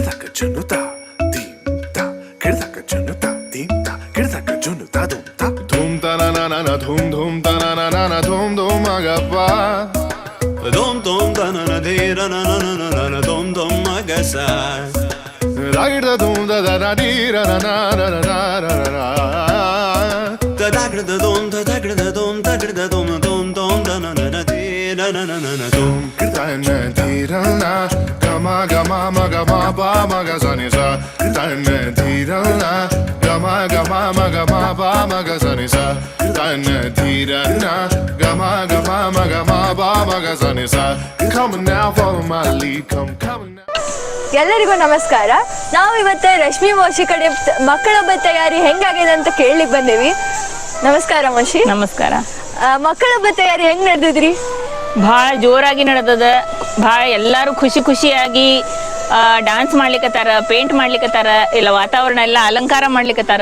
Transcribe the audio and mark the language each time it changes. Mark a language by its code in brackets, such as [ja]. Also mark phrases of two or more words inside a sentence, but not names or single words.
[en] junuta dimta kirdaka junuta dimta kirdaka junuta dumta dhum ta na na na dhum dhum ta na na na dhum dhum agappa dhum dhum ta na na de ra na na na na dhum dhum agasa ragda dhum da da da di ra na na na na na da dagda dhum da dagda dhum dagda dhum dhum dhum da na na na de ra na na na dhum kirta na di ra na gama gama ma gama pa ma ga sa ni sa kirta na di ra na gama gama ma gama pa ma ga sa ni sa kirta na di ra na gama gama ma gama pa ma ga sa ni sa come now follow my lead come now. [kn] ಎಲ್ಲರಿಗೂ ನಮಸ್ಕಾರ. ನಾವು ಇವತ್ತು ರಶ್ಮಿ ಮೋಶಿ ಕಡೆ ಮಕ್ಕಳ ಹಬ್ಬದ ತಯಾರಿ ಹೆಂಗಾಗಿದೆ ಅಂತ ಕೇಳಲಿಕ್ಕೆ ಬಂದೇವಿ. ನಮಸ್ಕಾರ ಮೋಶಿ. ನಮಸ್ಕಾರ. ಮಕ್ಕಳ ಹಬ್ಬದ ತಯಾರಿ ಹೆಂಗ್ ನಡೆದಿದ್ರಿ? ಭಾಳ ಜೋರಾಗಿ ನಡೆದದ. ಭಾಳ ಎಲ್ಲರೂ ಖುಷಿಯಾಗಿ ಡ್ಯಾನ್ಸ್ ಮಾಡ್ಲಿಕ್ಕತ್ತಾರ, ಪೇಂಟ್ ಮಾಡ್ಲಿಕ್ಕತ್ತಾರ, ಇಲ್ಲ ವಾತಾವರಣ ಎಲ್ಲ ಅಲಂಕಾರ ಮಾಡ್ಲಿಕ್ಕತ್ತಾರ.